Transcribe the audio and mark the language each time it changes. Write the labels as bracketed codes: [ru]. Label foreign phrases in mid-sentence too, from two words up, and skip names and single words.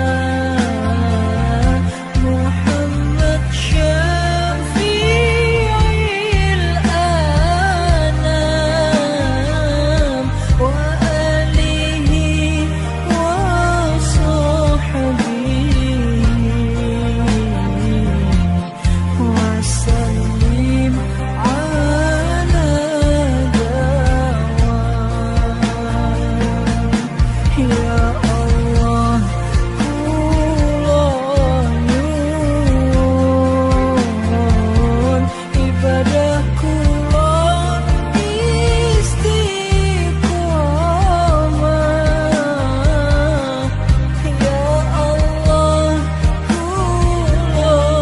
[ar] محمد شفيع الأنام وآله وصحبه وسلم على الدوام. [jv] Ya Allah kula nyuwun, ibadah kula istiqomah, ya Allah kula